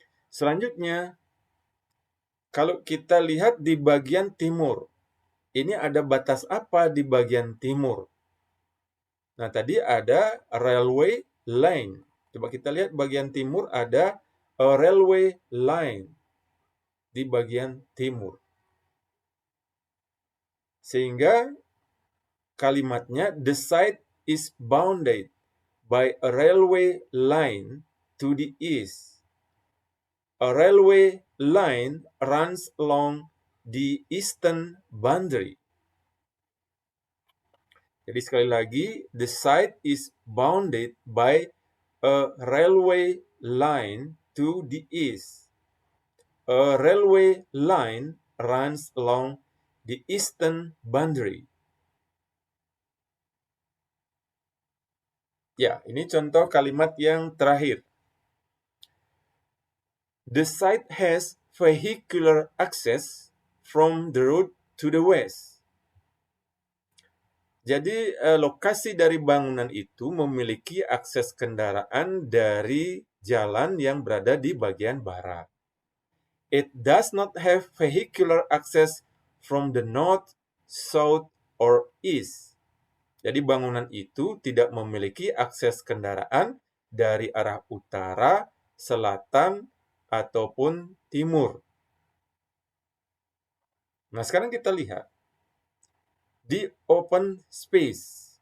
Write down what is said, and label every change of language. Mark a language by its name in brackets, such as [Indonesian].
[Indonesian] Selanjutnya kalau kita lihat di bagian timur, ini ada batas apa di bagian timur? Nah, tadi ada railway line. Coba kita lihat bagian timur ada [English] a railway line [Indonesian] di bagian timur. Sehingga kalimatnya [English] the site is bounded by a railway line to the east. A railway line runs along the eastern boundary. [Indonesian] Jadi sekali lagi, [English] the site is bounded by a railway line to the east. A railway line runs along the eastern boundary. [Indonesian] Ya, ini contoh kalimat yang terakhir. [English] The site has vehicular access from the road to the west. [Indonesian] Jadi lokasi dari bangunan itu memiliki akses kendaraan dari jalan yang berada di bagian barat. [English] It does not have vehicular access from the north, south, or east. [Indonesian] Jadi bangunan itu tidak memiliki akses kendaraan dari arah utara, selatan, ataupun timur. Nah, sekarang kita lihat di open space.